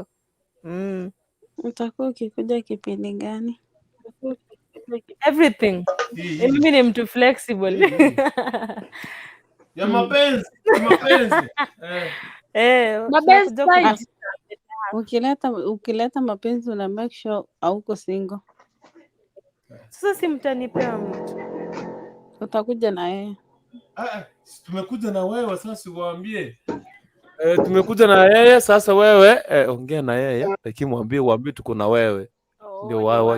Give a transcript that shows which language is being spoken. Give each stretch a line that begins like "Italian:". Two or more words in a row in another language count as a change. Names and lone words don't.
Swahili: Utakuwa ukikuja kipindi gani? Everything. Mimi ni mtu flexible. Ya mapenzi. Ukileta mapenzi una
English: make sure
Swahili: hauko single. Sasa si mtanipea mtu. Utakuja na yeye. Tumekuja na wewe sasa, siwaambie. Tumekuja na yeye sasa, wewe ongea na yeye, lakini waambie tuko na wewe. Ndio wao.